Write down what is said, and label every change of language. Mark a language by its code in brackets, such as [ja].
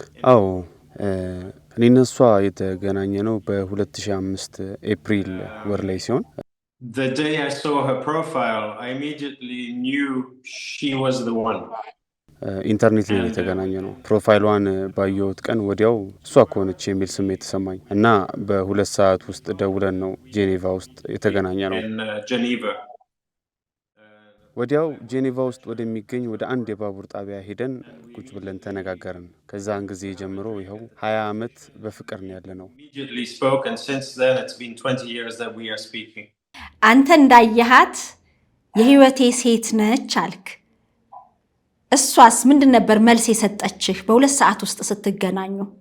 [am] አዎ እኔና እሷ የተገናኘ ነው በ2005 ኤፕሪል ወር ላይ ሲሆን [en] The day I saw her profile, I immediately knew she was the one. [am] ኢንተርኔት ላይ የተገናኘ ነው። ፕሮፋይሏን ባየሁት ቀን ወዲያው እሷ ከሆነች የሚል ስሜት ተሰማኝ እና በ2 ሰዓት ውስጥ ደውለን ነው ጄኔቫ ውስጥ የተገናኘ ነው። [en] In Geneva. [am] ወዲያው ጄኔቫ ውስጥ ወደሚገኝ ወደ አንድ የባቡር ጣቢያ ሄደን ቁጭ ብለን ተነጋገርን። ከዛን ጊዜ ጀምሮ ይኸው 20 ዓመት በፍቅር ነው ያለ ነው። [en] Immediately spoke, and since then it's been 20 years that we are speaking. [am] አንተ እንዳየሃት የህይወቴ ሴት ነች አልክ። እሷስ ምንድን ነበር መልስ የሰጠችህ በ2 ሰዓት ውስጥ ስትገናኙ?